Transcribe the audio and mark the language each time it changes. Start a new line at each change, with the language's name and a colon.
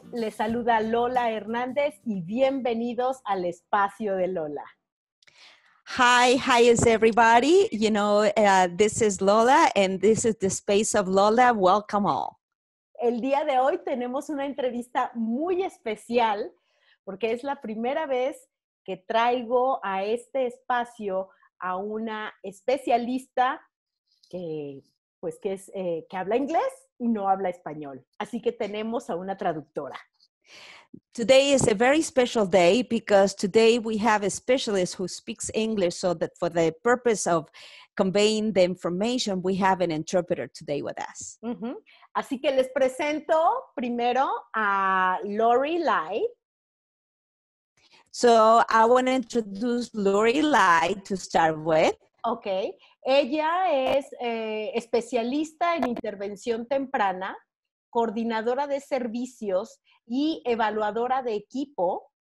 Spanish: Les saluda Lola Hernández y bienvenidos al espacio de Lola.
English: Hi is everybody. This is Lola and this is the space of Lola. Welcome all.
Spanish: El día de hoy tenemos una entrevista muy especial porque es la primera vez que traigo a este espacio a una especialista que habla inglés y no habla español. Así que tenemos a una traductora.
English: Today is a very special day because today we have a specialist who speaks English, so that for the purpose of conveying the information, we have an interpreter today with us.
Spanish: Uh-huh. Así que les presento primero a Lori Lai.
English: So I want to introduce Lori Lai to start with.
Spanish: Ok, ella es especialista en intervención temprana, coordinadora de servicios y evaluadora de equipo.